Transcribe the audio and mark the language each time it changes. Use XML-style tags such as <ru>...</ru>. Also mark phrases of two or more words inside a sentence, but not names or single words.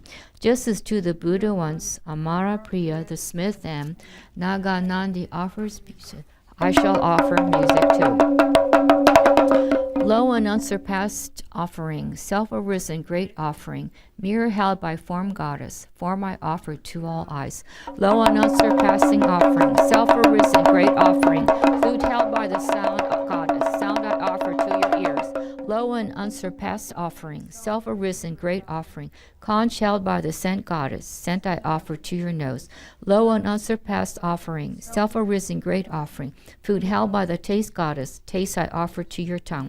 <en>Just as to the Buddha once Amara Priya, the smith, and Naganandi offers music, I shall offer music too. Lo, an unsurpassed offering, self-arisen great offering, mirror held by form goddess, form I offer to all eyes. Lo, an unsurpassing offering, self-arisen great offering, flute held by the sound of goddess, sound I offer to your ears. Lo, an unsurpassed offering, self-arisen great offering, conch held by the scent goddess, scent I offer to your nose. Lo, an unsurpassed offering, self-arisen great offering, food held by the taste goddess, taste I offer to your tongue.</en>